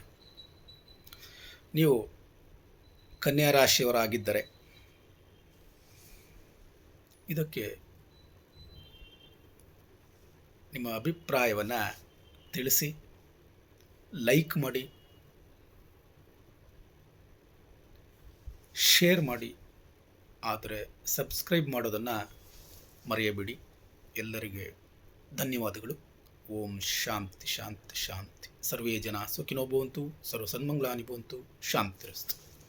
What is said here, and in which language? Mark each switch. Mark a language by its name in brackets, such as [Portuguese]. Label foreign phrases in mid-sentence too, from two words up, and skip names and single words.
[Kannada] ನೀವು ಕನ್ಯಾ ರಾಶಿಯವರಾಗಿದ್ದರೆ ಇದಕ್ಕೆ ನಿಮ್ಮ ಅಭಿಪ್ರಾಯವನ್ನು ತಿಳಿಸಿ, ಲೈಕ್ ಮಾಡಿ, ಶೇರ್ ಮಾಡಿ, ಆದರೆ ಸಬ್ಸ್ಕ್ರೈಬ್ ಮಾಡೋದನ್ನು ಮರೆಯಬೇಡಿ. ಎಲ್ಲರಿಗೆ ಧನ್ಯವಾದಗಳು. [Sanskrit] ಓಂ ಶಾಂತಿ ಶಾಂತಿ ಶಾಂತಿ. ಸರ್ವೇ ಜನ ಸುಖಿನೋ ಭವಂತು, ಸರ್ವ ಸನ್ಮಂಗಳಾನಿ ಭವಂತು. ಶಾಂತಿರಸ್ತು.